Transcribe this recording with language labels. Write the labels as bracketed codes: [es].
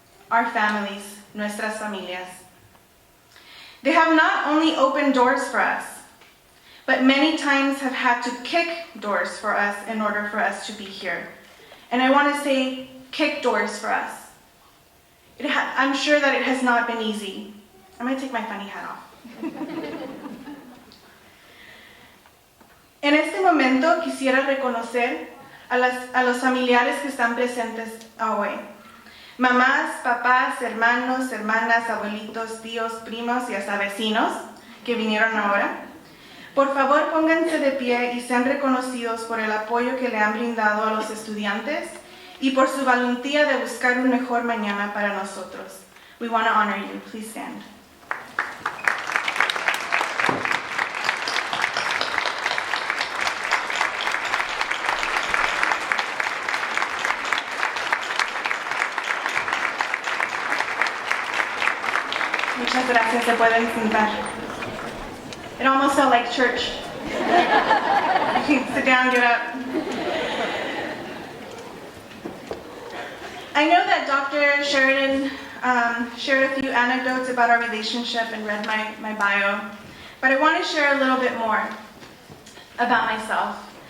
[en] Our families, [es] nuestras familias. [en] They have not only opened doors for us, but many times have had to kick doors for us in order for us to be here. And I want to say, kick doors for us. I'm sure that it has not been easy. I'm going to take my funny hat off. [es] En este momento quisiera reconocer a los familiares que están presentes hoy. Mamás, papás, hermanos, hermanas, abuelitos, tíos, primos y hasta vecinos que vinieron ahora. Por favor, pónganse de pie y sean reconocidos por el apoyo que le han brindado a los estudiantes y por su valentía de buscar un mejor mañana para nosotros. [en] We want to honor you. Please stand. [es] Muchas gracias, se pueden sentar. [en] It almost felt like church. You can sit down, get up. I know that Dr. Sheridan shared a few anecdotes about our relationship and read my bio, but I want to share a little bit more about myself.